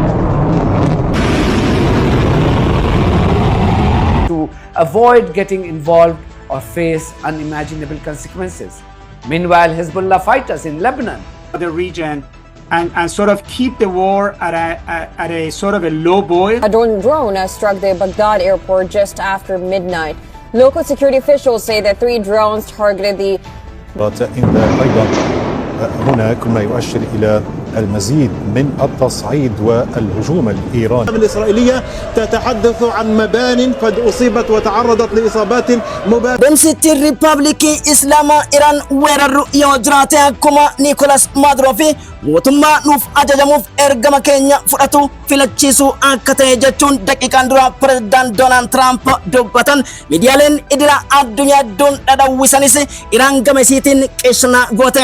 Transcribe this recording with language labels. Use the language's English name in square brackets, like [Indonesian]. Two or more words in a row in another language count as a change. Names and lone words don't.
[English] to avoid getting involved or face unimaginable consequences. Meanwhile, Hezbollah fighters in Lebanon, the region, and sort of keep the war at a sort of a low boil. A drone has struck the Baghdad airport just after midnight. Local security officials say that 3 drones targeted the [Arabic] هناك ما يؤشر إلى المزيد من التصعيد والهجوم الإيراني. الإسرائيلية تتحدث عن مبان قد أصيبت وتعرضت لإصابات مباشرة. [English] Democratic Republic Islam Iran [Oromo] weerarru yoo jiraate akkuma Nicolas Maduro fi mootummaa nuuf ajajamuuf ergama keenya fudhatu filachiisuu akka ta'e jechuun daqiiqaan dura pirezidaant Doonaald Tiraamp dubbatan. Miidiyaaleen idila addunyaa hedduun dhadhawwisanis Iraan gama isiitiin qeeshna goote.